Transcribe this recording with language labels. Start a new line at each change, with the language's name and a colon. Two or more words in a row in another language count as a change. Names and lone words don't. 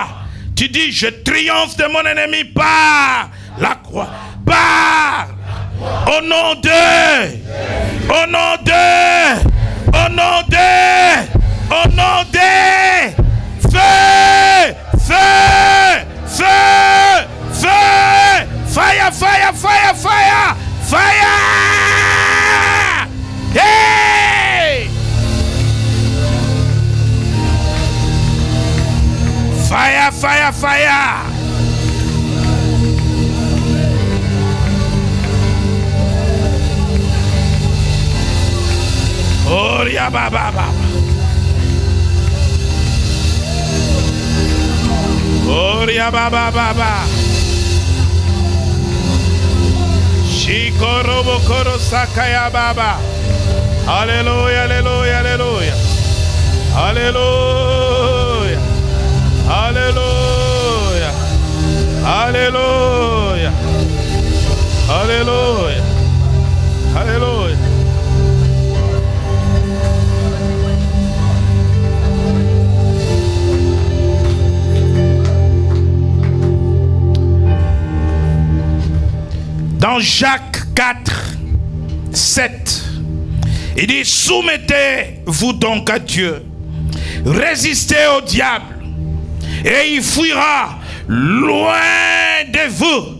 French: Tu dis, je triomphe de mon ennemi par la croix. Par au nom de, au nom de, au nom de, au nom de, feu, feu, feu, feu,
English: fire, fire, fire, fire, fire. Hey! Fire, fire, fire.
Yoruba: Oria baba baba. Oria baba baba. Shikorobo koro sakaya baba.
French: Alléluia, alléluia, alléluia. Alléluia. Alléluia. Alléluia. Alléluia. Alléluia. Dans Jacques 4, 7, il dit, soumettez-vous donc à Dieu, résistez au diable, et il fuira loin de vous.